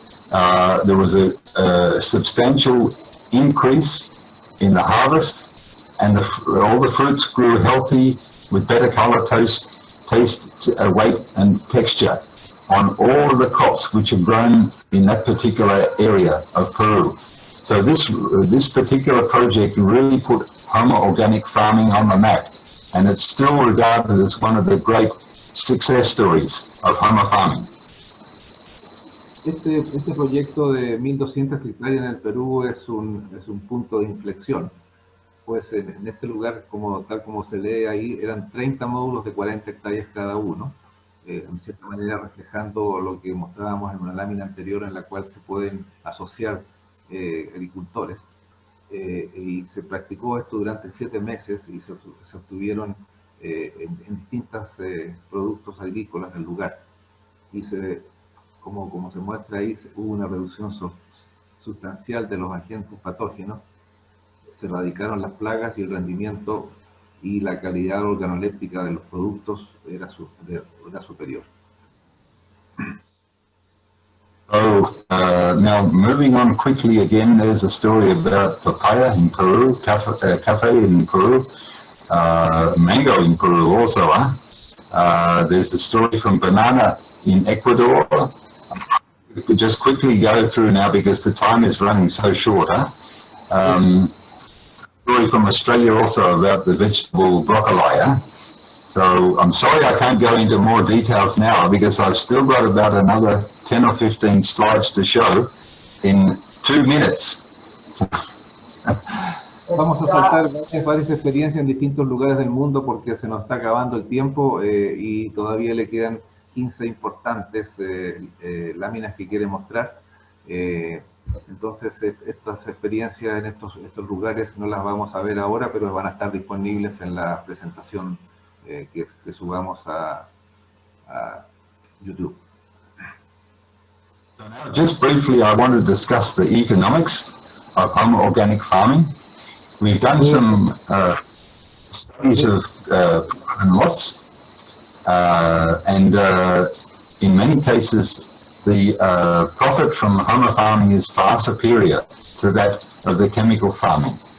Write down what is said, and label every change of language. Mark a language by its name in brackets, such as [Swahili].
[English] There was a substantial increase in the harvest, and all the fruits grew healthy with better color, taste, weight, and texture on all of the crops which are grown in that particular area of Peru. So this particular project really put Homa organic farming on the map, and it's still regarded as one of the great success stories of Homa farming. [Spanish] Este proyecto de 1.200 hectáreas en el Perú es un punto de inflexión, pues en este lugar, tal como se lee ahí, eran 30 módulos de 40 hectáreas cada uno, en cierta manera reflejando lo que mostrábamos en una lámina anterior en la cual se pueden asociar agricultores. Y se practicó esto durante 7 meses y se obtuvieron en distintos productos agrícolas del lugar. Y como se muestra ahí, hubo una reducción sustancial de los agentes patógenos, se erradicaron las plagas y el rendimiento y la calidad organoléptica de los productos era superior. [English] So now moving on quickly again, there's a story about papaya in Peru, cafe in Peru, mango in Peru also. There's a story from banana in Ecuador. We could just quickly go through now because the time is running so short. Story from Australia also about the vegetable broccoli. So I'm sorry I can't go into more details now because I've still got about another 10 or 15 slides to show in 2 minutes. [Spanish] Vamos a saltar varias experiencias en distintos lugares del mundo porque se nos está acabando el tiempo y todavía le quedan 15 importantes láminas que quiere mostrar. Entonces estas experiencias en estos lugares no las vamos a ver ahora, pero van a estar disponibles en la presentación que subamos a YouTube. [English] So now, just briefly, I want to discuss the economics of home organic farming. We've done some studies of profit and loss, and in many cases, the profit from home farming is far superior to that of the chemical farming.